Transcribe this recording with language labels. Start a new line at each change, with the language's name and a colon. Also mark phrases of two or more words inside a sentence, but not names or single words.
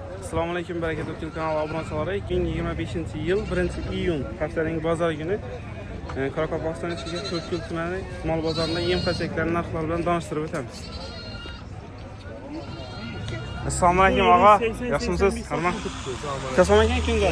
Uzbek: Assalomu alaykum, bereketli Türk kanalı obunachilar. 2025-yil 1-iyun haftaning bozor kuni Qoraqalpog'iston ichiga To'rtko'l tumani mol bozorida yem-xachaklari narxlari bilan tanishtirib o'tamiz. Assalomu alaykum og'a. Yaxshimisiz? Hurmat. Qachon ekan kunjara?